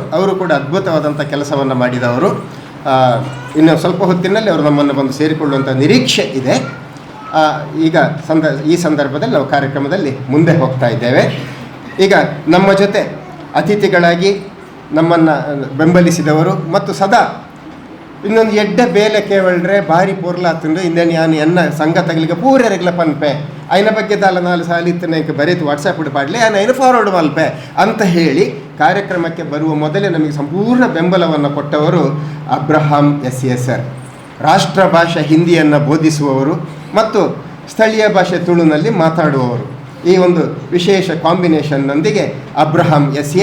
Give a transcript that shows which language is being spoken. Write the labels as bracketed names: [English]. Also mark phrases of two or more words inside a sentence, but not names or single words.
[Kannada] ಅವರು ಕೂಡ ಅದ್ಭುತವಾದಂಥ ಕೆಲಸವನ್ನು ಮಾಡಿದವರು. ಇನ್ನು ಸ್ವಲ್ಪ ಹೊತ್ತಿನಲ್ಲಿ ಅವರು ನಮ್ಮನ್ನು ಬಂದು ಸೇರಿಕೊಳ್ಳುವಂಥ ನಿರೀಕ್ಷೆ ಇದೆ. ಈಗ ಈ ಸಂದರ್ಭದಲ್ಲಿ ನಾವು ಕಾರ್ಯಕ್ರಮದಲ್ಲಿ ಮುಂದೆ ಹೋಗ್ತಾ ಇದ್ದೇವೆ. ಈಗ ನಮ್ಮ ಜೊತೆ ಅತಿಥಿಗಳಾಗಿ ನಮ್ಮನ್ನು ಬೆಂಬಲಿಸಿದವರು ಮತ್ತು ಸದಾ [Tulu] ಇನ್ನೊಂದು ಎಡ್ಡೆ ಬೇಲೆ ಕೇವಳ್ರೆ ಭಾರಿ ಪೋರ್ಲಾತಂಡು ಇಂದೇನು ಯಾನು ಎನ್ನ ಸಂಘ ತಗಲಿಗೆ ಪೂರೆರೆಗ್ಲ ಪನ್ಪೆ ಐನ ಬಗ್ಗೆ ದಾಲ 4 ಸಾಲಿತ್ತನಕ್ಕೆ ಬರೀತು ವಾಟ್ಸಪ್ ಪಾಡಲಿ ಐನ ಫಾರ್ವರ್ಡ್ ಮಲ್ಪೆ [Kannada] ಅಂತ ಹೇಳಿ ಕಾರ್ಯಕ್ರಮಕ್ಕೆ ಬರುವ ಮೊದಲೇ ನಮಗೆ ಸಂಪೂರ್ಣ ಬೆಂಬಲವನ್ನು ಕೊಟ್ಟವರು ಅಬ್ರಹಾಂ SA ಸರ್. ರಾಷ್ಟ್ರ ಭಾಷೆ ಹಿಂದಿಯನ್ನು ಬೋಧಿಸುವವರು ಮತ್ತು ಸ್ಥಳೀಯ ಭಾಷೆ ತುಳುನಲ್ಲಿ ಮಾತಾಡುವವರು. ಈ ಒಂದು ವಿಶೇಷ ಕಾಂಬಿನೇಷನ್ನೊಂದಿಗೆ ಅಬ್ರಹಾಂ ಎಸ್.ಎ.